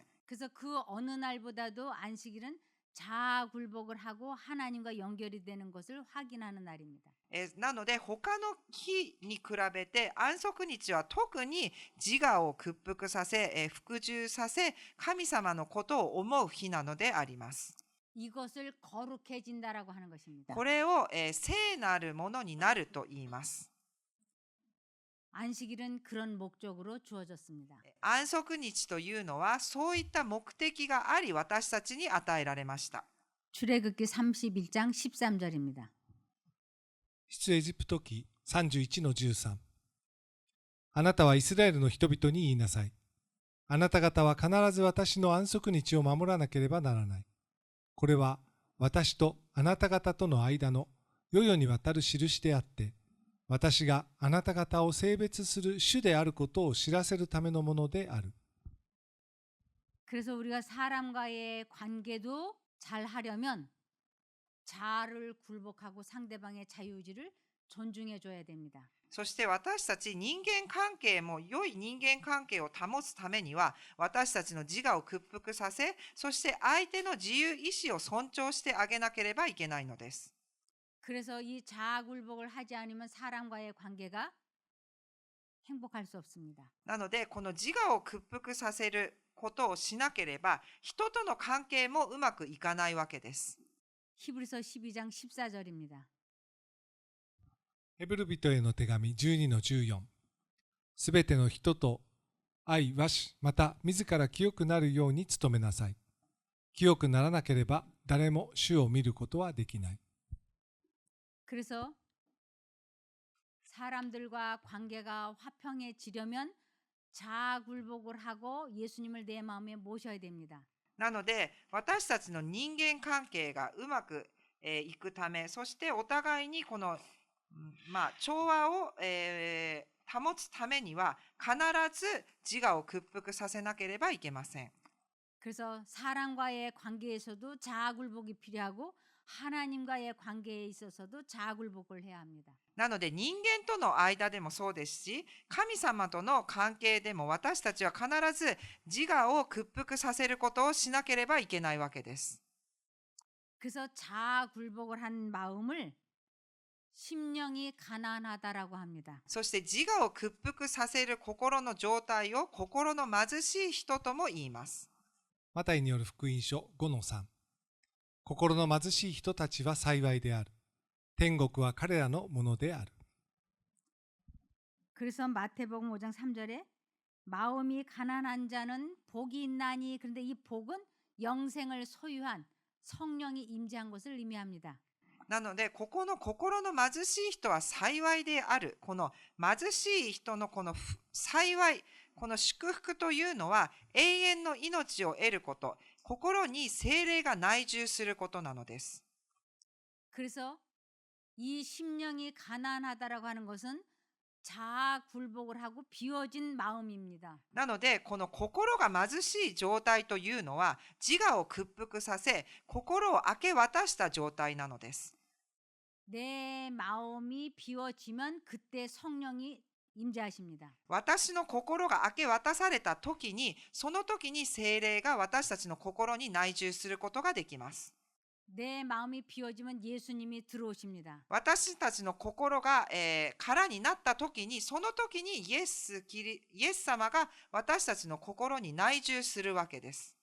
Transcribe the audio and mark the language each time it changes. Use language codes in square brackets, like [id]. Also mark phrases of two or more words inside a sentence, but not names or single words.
[ko] 그래서 그 어느 날보다도 안식일은 자아 굴복을 하고 하나님과 연결이 되는 것을 확인하는 날입니다. [ja] なので他の日に比べて安息日は特に自我を屈服させ、服従させ、神様のことを思う日なのであります。 [ko] 이것을 거룩해진다라고 하는 것입니다. [ja] これを、聖なるものになると言います。 [ko] 안식일은 그런 목적으로 주어졌습니다. [ja] 安息日というのはそういった目的があり私たちに与えられました。 [ko] 출애굽기 31장 13절입니다. [ja] 出エジプト記31の13。あなたはイスラエルの人々に言いなさい。あなた方は必ず私の安息日を守らなければならない。これは私とあなた方との間の世々にわたる印であって、私があなた方を性別する主であることを知らせるためのものである。 [ko] 그래서 우리가 사람과의 관계도 잘 하려면 자아를 굴복하고 상대방의 자유의지를 존중해 줘야 됩니다. [ja] そして私たち人間関係も良い人間関係を保つためには私たちの自我を屈服させ、そして相手の自由意志を尊重してあげなければいけないのです。 [ko] 그래서 이 자아 굴복을 하지 않으면 사람과의 관계가 행복할 수 없습니다. [ja] なのでこの自我を屈服させることをしなければ、人との関係もうまくいかないわけです。 [ko] 히브리서 12장 14절입니다. [ja] ヘブル人への手紙12の14。すべての人と愛わし、また自ら清くなるように努めなさい。清くならなければ誰も主を見ることはできない。 [ko] 그래서 사람들과 관계가 화평해지려면 자아굴복을 하고 예수님을 내 마음에 모셔야 됩니다. [ja] なので、私たちの人間関係がうまくいくため、そしてお互いにこの、調和を保つためには、必ず自我を屈服させなければいけません。 [ko] 그래서 사람과의 관계에서도 자아굴복이 필요하고 하나님과의 관계에 있어서도 자아굴복을 해야 합니다. [ja] なので人間との間でもそうですし、神様との関係でも私たちは必ず自我を屈服させることをしなければいけないわけです。 [ko] 그래서 자아굴복을 한 마음을 심령이 가난하다라고 합니다. [ja] そして自我を屈服させる心の状態を心の貧しい人とも言います。マタイによる福音書5の3。心の貧しい人たちは幸いである。天国は彼らのものである。 [ko] 그래서 마태복음 5장 3절에 마음이 가난한 자는 복이 있나니, 그런데 이 복은 영생을 소유한 성령이 임재한 것을 의미합니다. [ja] なので、ここの心の貧しい人は幸いである。この貧しい人のこの幸い、この祝福というのは永遠の命を得ること、心に聖霊が内住することなのです。 [ko] 그래서 이 심령이 가난하다라고 하는 것은 자아굴복을 하고 비워진 마음입니다. [ja] なので、この心が貧しい状態というのは自我を屈服させ、心を明け渡した状態なのです。 [ko] 내 마음이 비워지면 그때 성령이 임재하십니다. [ja] 私の心が明け渡された時に、その時に聖霊が私たちの心に内住することができます。 [ko] 내 마음이 비워지면 예수님이 들어오십니다. [ja] 私たちの心が、空になった時に、その時にイエス様が私たちの心に内住するわけです。